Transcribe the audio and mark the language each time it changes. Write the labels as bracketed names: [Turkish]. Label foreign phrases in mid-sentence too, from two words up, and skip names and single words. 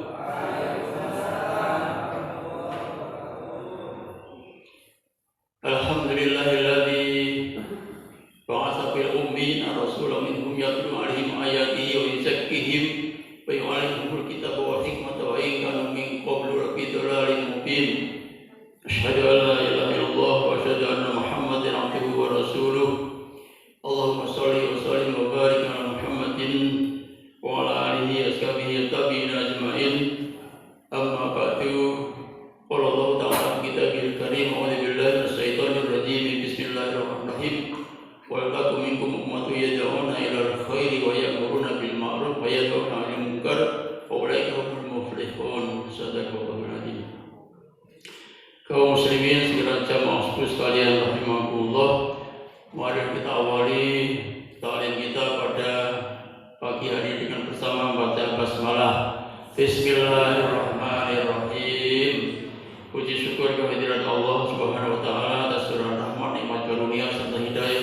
[Arabic] الحمد لله الذي بعث في الأميين رسولا منهم يتلو عليهم آياته ويزكيهم ويعلمهم الكتاب والحكمة وإن كانوا من قبل لفي ضلال مبين. أشهد أن لا إله إلا الله وأشهد أن محمدا عبده ورسوله. اللهم صل وسلم وبارك على محمد وعلى آله وصحبه التابعين أجمعين. أما بعد. قال الله تعالى في الكتاب الكريم، أعوذ بالله من الشيطان الرجيم. بسم الله الرحمن الرحيم. ولكم منكم أمة يدعون إلى الخير ويأمرون بالمعروف وينهون عن المنكر وأولئك هم المفلحون. صدق الله العظيم. [Indonesian] Kaum muslimin sekalian jamaah sekalian rahimakumullah, mari kita awali ta'lim kita pada pagi hari dengan bersama membaca basmalah. Bismillahirrahmanirrahim. Puji syukur kehadirat Allah [Arabic] سبحانه وتعالى [Indonesian] atas surah rahmat, nikmat karunia serta hidayah